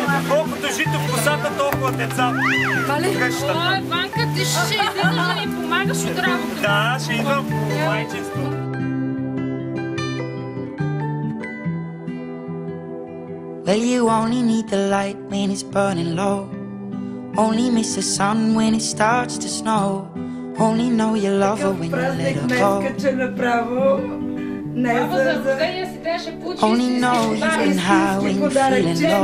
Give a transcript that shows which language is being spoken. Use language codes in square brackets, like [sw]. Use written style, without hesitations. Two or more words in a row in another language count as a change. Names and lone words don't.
[bg] Колкото жито в косата, толкова деца. Вале? Ой, Ванка, ти ще излизаш да ни помагаш от работа. Да, ще идвам по майчинство. [en] Well, you only need the light when it's burning low. Only miss the sun when it starts to snow. Only know you love her when you let her go. Only know you've been high when you're feeling low.